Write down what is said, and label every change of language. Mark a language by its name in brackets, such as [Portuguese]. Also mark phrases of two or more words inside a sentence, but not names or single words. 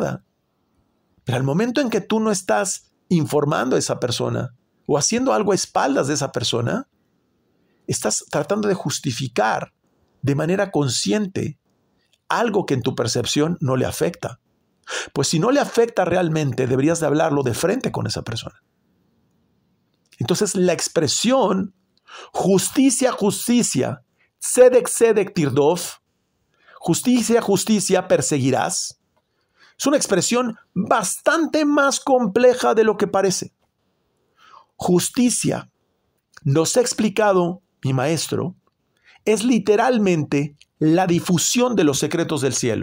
[Spanish] Pero al momento en que tú no estás informando a esa persona o haciendo algo a espaldas de esa persona, estás tratando de justificar de manera consciente algo que en tu percepción no le afecta. Pues si no le afecta realmente, deberías de hablarlo de frente con esa persona. Entonces la expresión justicia, justicia, [Hebrew] צדק צדק תרדוף, [Spanish] justicia, justicia, perseguirás, es una expresión bastante más compleja de lo que parece. Justicia, nos ha explicado mi maestro, es literalmente la difusión de los secretos del cielo.